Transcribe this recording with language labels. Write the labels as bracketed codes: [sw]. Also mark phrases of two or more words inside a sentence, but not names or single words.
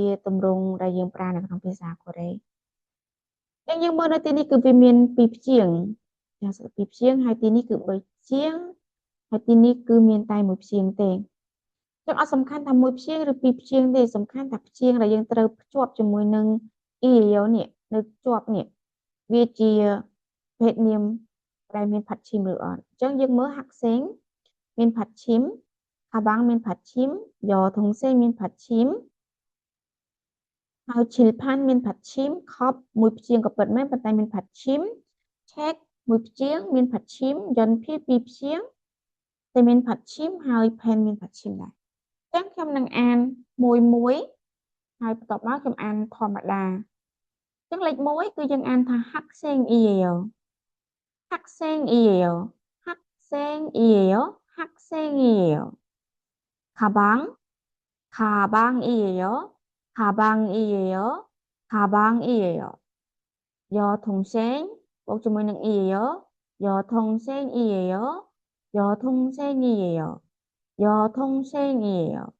[km] ទម្រង់ដែលយើងប្រើនៅក្នុងភាសាកូរ៉េយើងមើលនៅទីនេះគឺវាមានពីរព្យាង្គចាសពីរព្យាង្គហើយទីនេះគឺ3ព្យាង្គហើយទីនេះគឺមានតែមួយព្យាង្គទេចឹងអត់សំខាន់ថាមួយព្យាង្គឬពីរព្យាង្គទេសំខាន់ថាព្យាង្គដែលយើងត្រូវភ្ជាប់ជាមួយនឹង EAO នេះនៅជាប់នេះវាជាភេទនាមដែលមាន받침ឬអត់អញ្ចឹងយើងមើល 학생 មាន 받침 가방 មាន 받침 [ko] 여 동생 [km] មាន 받침 ហើយ 칠판 មាន 받침ខប់មួយព្យាង្គក៏ពិតមែនប៉ុន្តែមាន 받침 check មួយព្យាង្គមាន 받침 연필 ពីរព្យាង្គតែមាន 받침ហើយ pen មាន 받침 ដែរអញ្ចឹងខ្ញុំនឹងអានមួយហើយបន្ទាប់មកខ្ញុំអានធម្មតាអញ្ចឹងលេខ1គឺយើងអានថា 학생이에요 [ko] 학생이에요 학생이에요 학생이에요 가방 가방이에요 가방이에요 가방이에요 여동생 복주문은 이에요 여동생이에요 여동생이에요 여동생이에요